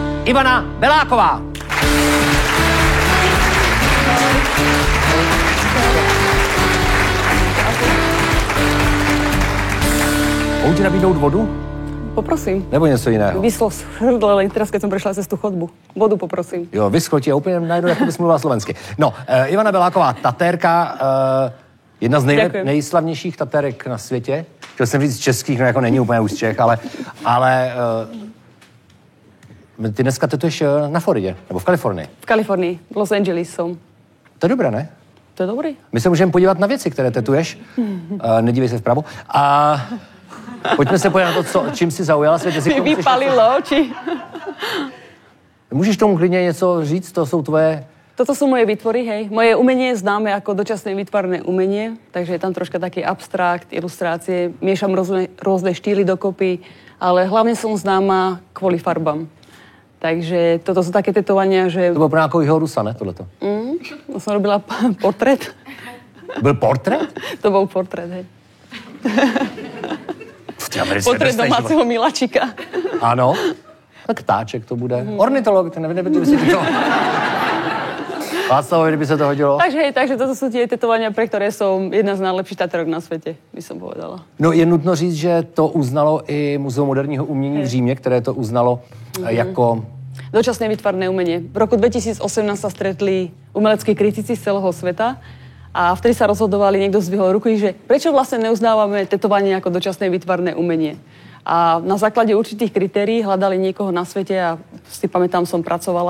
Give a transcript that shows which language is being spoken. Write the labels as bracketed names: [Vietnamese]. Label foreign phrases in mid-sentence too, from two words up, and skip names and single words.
[Czech] Ivana Beláková. Mohu ti nabídnout vodu? Poprosím. Nebo něco jiného? [Slovak] Vyschlo hrdlo, ale teraz, keď som prešla cez tú chodbu. Vodu poprosím. [Czech] Jo, vyschlo ti a úplně najednou, jako bys mluvila slovensky. No, Ivana Beláková, tatérka, jedna z nejslavnějších tatérek na světě. Chtěl jsem říct českých, no jako není úplně už z Čech, ale ty dneska tetuješ na Floridě, nebo v Kalifornii. [Slovak] V Kalifornii, v Los Angeles som. [Czech] To je dobré, ne? To je dobrý. My se můžeme podívat na věci, které tetuješ. Nedívej se vpravo. A pojďme se podívat na to, čím jsi zaujala svět. Mi vypalilo oči. Můžeš tomu klidně něco říct? To jsou tvoje... [Slovak] Toto sú moje výtvory, hej. Moje umenie je známe ako dočasné výtvarné umenie, takže je tam troška taký abstrakt, ilustrácie, miešam rôzne štýly dokopy, ale hlavne som známa kvôli farbám. Takže toto sú také tetovania, že... [Czech] To bylo pro nějakou Rusa, ne, tohleto? [Slovak] To som robila portrét. [Czech] Byl portrét? [Slovak] To bol portrét, hej. Portrét domáceho miláčika. [Czech] Ano. Tak ptáček to bude. Ornitolog, ten nebude si to... Václavovi, kdyby se to hodilo. [Slovak] Takže toto sú tie tetovania, pre ktoré som jedna z najlepších tatérok na svete, by som povedala. [Czech] No je nutno říct, že to uznalo i Muzeum moderního umění v Římě, které to uznalo jako... [Slovak] Dočasné výtvarné umenie. V roku 2018 sa stretli umeleckí kritici z celého sveta a vtedy sa rozhodovali, niekto zdvihol ruku, že prečo vlastne neuznávame tetovanie ako dočasné výtvarné umenie. A na základe určitých kritérií hľadali niekoho na svete a si pamätám, som pracovala.